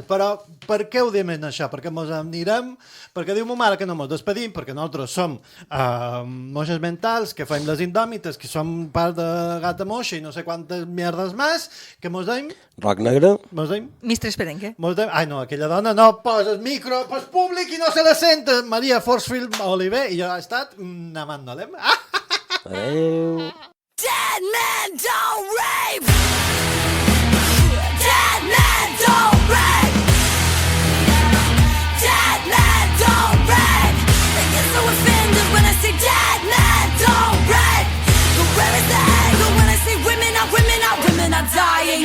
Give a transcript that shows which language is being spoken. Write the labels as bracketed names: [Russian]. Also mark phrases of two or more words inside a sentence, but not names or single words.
[Catalan] Però per què ho diem això? Perquè mos anirem, perquè diu mo mare que no mos despedim, perquè nosaltres som moixes mentals, que fem les indòmites, que som part de Gata Moixa i no sé quantes mierdes més, que mos deim... Rock negre. Mos deim... Mistres Perenque. Ai, no, aquella dona no posa el micro pel públic i no se la senta. Maria Forcefield Oliver, i jo he estat amant-nolem. Adéu. [English] Dead men don't rape. Dead men don't rape. Dead men don't rape. They get so offended when I say dead men don't rape. But where is the anger when I say women are dying?